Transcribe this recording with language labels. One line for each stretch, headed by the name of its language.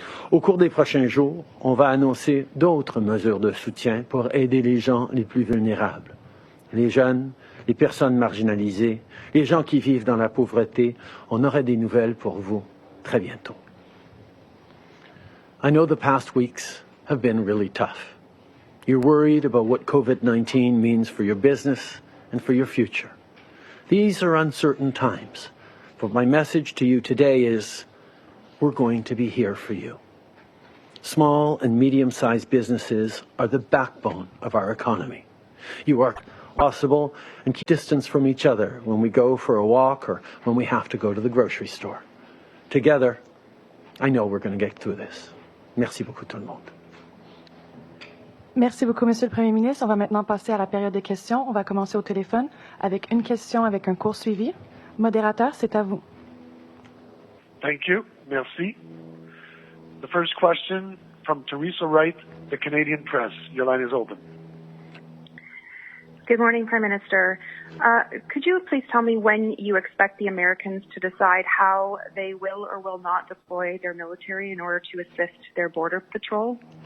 French: Au cours des prochains jours, on va annoncer d'autres mesures de soutien pour aider les gens les plus vulnérables. Les jeunes, les personnes marginalisées, les gens qui vivent dans la pauvreté. On aura des nouvelles pour vous très bientôt.
English: I know the past weeks have been really tough. You're worried about what COVID-19 means for your business and for your future. These are uncertain times, but my message to you today is we're going to be here for you. Small and medium-sized businesses are the backbone of our economy. You are possible and keep distance from each other when we go for a walk or when we have to go to the grocery store. Together, I know we're going to get through this.
French: Merci beaucoup tout le monde. Merci beaucoup, Monsieur le Premier ministre. On va maintenant passer à la période de questions. On va commencer au téléphone avec une question avec un court suivi. Modérateur, c'est à vous.
English: Thank you.
French: Merci.
English: The first question from Teresa Wright, the Canadian Press. Your line is open. Good morning, Prime Minister. Could you please tell me when you expect the Americans to decide how they will or will not deploy their military in order to assist their border patrol?